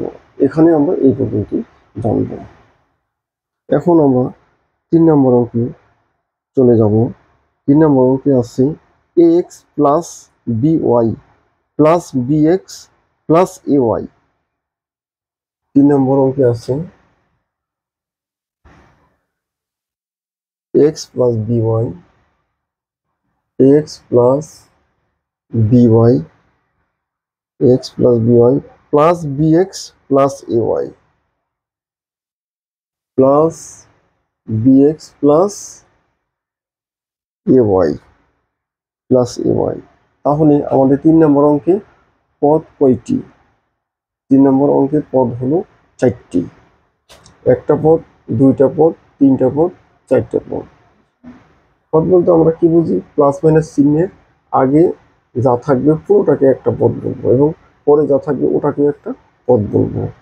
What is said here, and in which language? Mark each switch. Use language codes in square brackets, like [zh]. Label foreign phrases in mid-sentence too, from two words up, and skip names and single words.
[bn] এখানে আমরা এই পর্যন্ত জানব। এখন আমরা 3 নম্বর অঙ্কে চলে যাব। 3 নম্বর অঙ্কে আছে ax+by প্লাস bx প্লাস ay। 3 নম্বর অঙ্কে আছে [en] x plus by, x plus by, x plus by plus bx plus ay, plus bx plus ay, plus ay। [bn] তাহলে আমাদের 3 নম্বর অঙ্কে পদ কয়টি? 3 নম্বর অঙ্কের পদ হলো 4টি। একটা পদ, দুইটা পদ, তিনটা পদ, চারটা পদ। পদ বলতে আমরা কি বুঝি, [en] plus minus [bn] চিহ্নের আগে যা থাকবে পুরোটাকে একটা পদ বলবো, এবং পরে যা থাকবে ওটাকে একটা পদ বলবো।